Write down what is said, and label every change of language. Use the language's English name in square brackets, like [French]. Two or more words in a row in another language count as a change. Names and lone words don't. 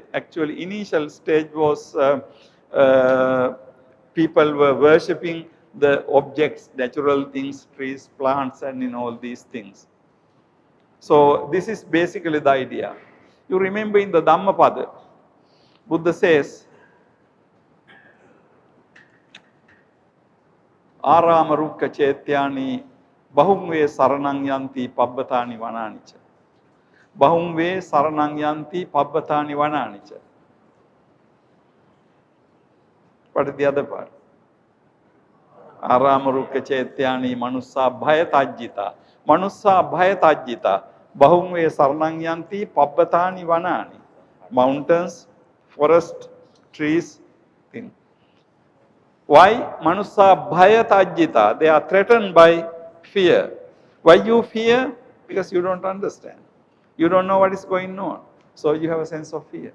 [English] Actually, initial stage was people were worshipping the objects, natural things, trees, plants, and all these things. So this is basically the idea. You remember in the Dhammapada, Buddha says, [Pali] Ārāma rukka chetyāni bahumve saranang yanti pabbataani vanānicha. Bahumve saranang yanti pabbataani vanānicha. [English] What is the other part? [Pali] Ārāma rukka chetyāni manussa bhayatajjita. Manussa bhayatajjita. Bahumve saranang yanti pabbataani vanāni. [English] Mountains, forest, trees, things. [Pali] Why? Manussa bhayatajjita. [English] They are threatened by fear. Why you fear? Because you don't understand. You don't know what is going on. So you have a sense of fear.